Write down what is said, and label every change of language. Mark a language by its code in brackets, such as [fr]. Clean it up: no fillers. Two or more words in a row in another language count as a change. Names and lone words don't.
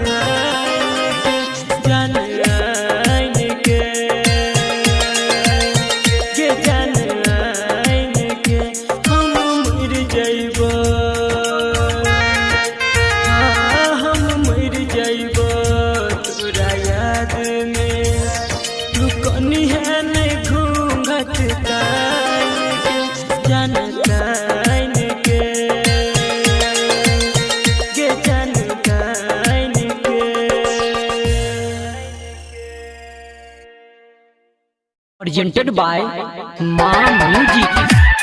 [mai] जान आइन के गे जान आइन के हम मर जाइबो हम मर जाइबो तोरा याद में तू कनी है नहीं घूंघट तान के जान तान के गे जान तान के [en] presented by Ma Music।